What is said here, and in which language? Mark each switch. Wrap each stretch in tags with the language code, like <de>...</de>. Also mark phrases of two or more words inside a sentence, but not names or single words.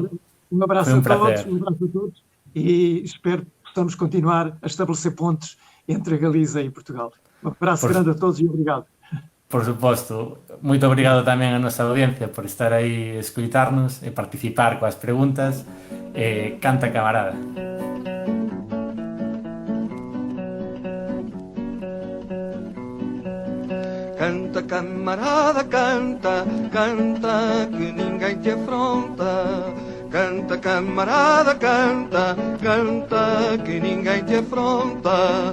<gl>Un abrazo a todos</gl> <pt>e espero que possamos continuar a estabelecer pontes entre a Galiza e Portugal.</pt> <gl>Un abrazo grande a todos e obrigado. Por suposto, moito obrigado tamén a nosa audiencia por estar aí a escuitarnos e participar coas preguntas.</gl> <pt>Canta Camarada. Canta camarada, canta, canta, que ninguém te afronta. Canta camarada, canta, canta, que ninguém te afronta.</pt>